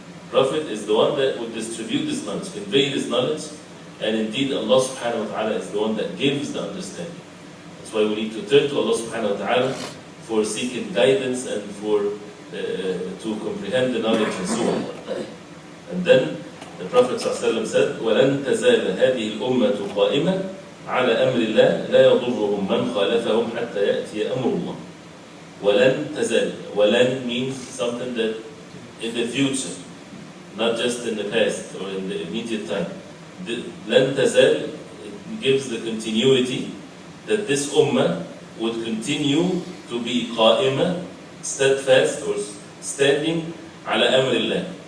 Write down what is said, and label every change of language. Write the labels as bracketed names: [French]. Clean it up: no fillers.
[English] Prophet is the one that would distribute this knowledge, convey this knowledge, and indeed Allah subhanahu wa ta'ala is the one that gives the understanding. That's why we need to turn to Allah subhanahu wa ta'ala for seeking guidance and for to comprehend the knowledge and so on. And then the Prophet ﷺ said, [Arabic] وَلَن تَزَالَ هَذِهِ الْأُمَّةُ قَائِمَةً عَلَى أَمْرِ اللَّهِ لَا يَضُرُّهُمْ مَنْ خَالَفَهُمْ حَتَّى يَأْتِيَ أَمْرُ اللَّهِ. وَلَن تَزَالَ. وَلَن [English] means something that in the future, not just in the past or in the immediate time. [Arabic] لَن تَزَالَ, [English] it gives the continuity that this ummah would continue to be قائمة, steadfast or standing [Arabic] على أمر الله.